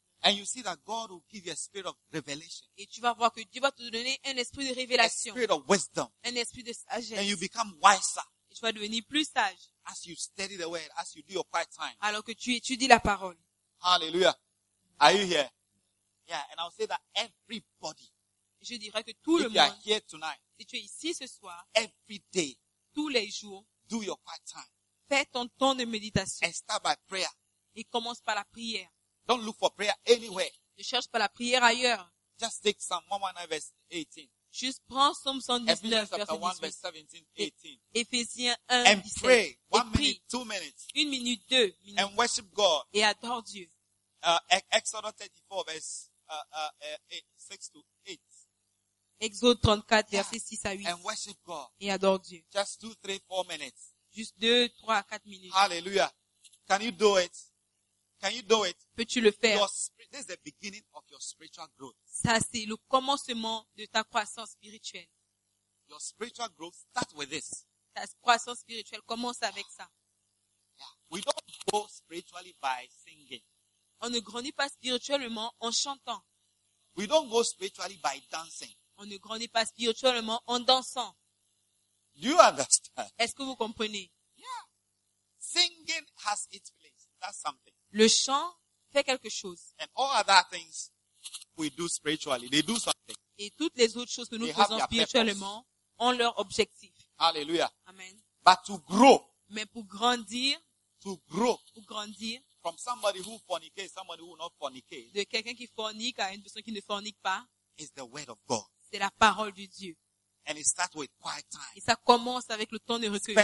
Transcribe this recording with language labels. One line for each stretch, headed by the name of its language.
English: And you see that God will give you a spirit of revelation.
French: Et tu vas voir que Dieu va te donner un esprit de révélation.
English: A spirit of wisdom.
French: Un esprit de sagesse.
English: And you become wiser.
French: Et tu vas devenir plus sage.
English: As you study the word, as you do your quiet time.
French: Alors que tu étudies la parole.
English: Hallelujah. Are you here? Yeah, and I'll say that everybody.
French: Je dirais que tout le monde.
English: If you are here tonight.
French: Si tu es ici ce soir.
English: Every day.
French: Tous les jours,
English: do your quiet time.
French: Fais ton temps de méditation.
English: And start by prayer.
French: Et commence par la prière.
English: Don't look for prayer anywhere.
French: Ne cherche pas la prière ailleurs.
English: Just take Psalm 119 verse 18.
French: Juste prends Psaume 119, verset 17. Éphésiens 1,
English: and 17. Pray. One et minute, two minutes.
French: Une minute, deux minutes.
English: And worship God.
French: Et adore Dieu.
English: Exodus 34, verse 6 to 8.
French: Exode 34, yeah. verset 6 à 8.
English: And worship God.
French: Et adore Dieu.
English: Just 2, 3, 4 minutes.
French: Juste 2, 3, 4 minutes.
English: Hallelujah. Can you do it? Can you do it?
French: Peux-tu le faire?
English: This is the beginning of your spiritual growth.
French: Ça, c'est le commencement de ta croissance spirituelle.
English: Your spiritual growth starts with this.
French: Ta croissance spirituelle commence avec ça.
English: Yeah. We don't grow spiritually by singing.
French: On ne grandit pas spirituellement en chantant.
English: We don't grow spiritually by dancing.
French: On ne grandit pas spirituellement en dansant.
English: Do you understand?
French: Est-ce que vous comprenez?
English: Yeah. Singing has its place. That's something.
French: Le chant fait quelque chose.
English: And all other things we do spiritually, they do something.
French: Et toutes les autres choses que nous faisons spirituellement ont leur objectif.
English: Hallelujah. Amen. But to grow.
French: Mais pour grandir.
English: To grow.
French: Pour grandir.
English: From somebody who fornicates, somebody who not fornicates.
French: De quelqu'un qui fornique à une personne qui ne fornique pas.
English: Is the word of God.
French: C'est la parole de Dieu.
English: And it starts with quiet time.
French: Et ça commence avec le temps de recueillement.